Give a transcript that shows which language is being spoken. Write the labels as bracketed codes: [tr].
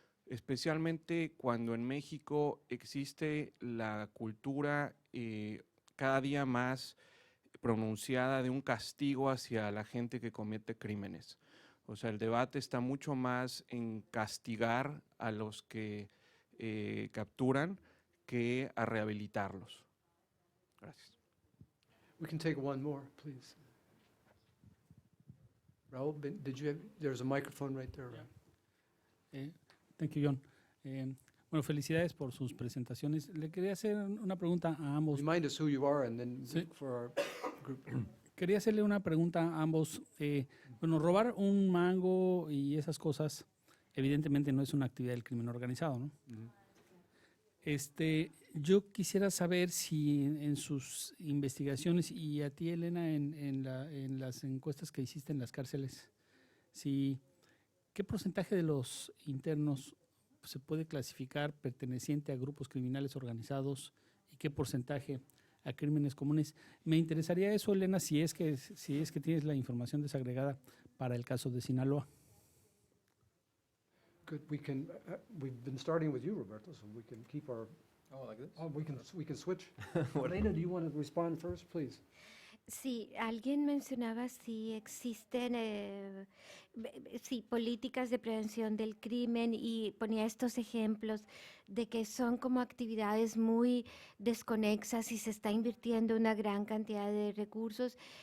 [es] Especialmente cuando en México existe la cultura cada día más pronunciada de un castigo hacia la gente que comete crímenes. O sea, el debate está mucho más en castigar a los que capturan que a rehabilitarlos. Gracias. [en] We can take one more, please. Raúl, did you have, there's a microphone right there. Thank you, John. [es] Bueno, felicidades por sus presentaciones. Le quería hacer una pregunta a ambos. [en] Remind us who you are and then for our group. [es] Quería hacerle una pregunta a ambos. Bueno, robar un mango y esas cosas, evidentemente no es una actividad del crimen organizado, ¿no? Yo quisiera saber si en sus investigaciones y a ti, Elena, en las encuestas que hiciste en las cárceles, ¿qué porcentaje de los internos se puede clasificar perteneciente a grupos criminales organizados y qué porcentaje a crímenes comunes? Me interesaría eso, Elena, si es que tienes la información desagregada para el caso de Sinaloa. [en] Good. We've been starting with you, Roberto, so we can keep our. Oh, like this? Oh, we can switch. Elena, do you want to respond first, please? [es] Sí, alguien mencionaba si existen sí, políticas de prevención del crimen y ponía estos ejemplos de que son como actividades muy desconexas y se está invirtiendo una gran cantidad de recursos.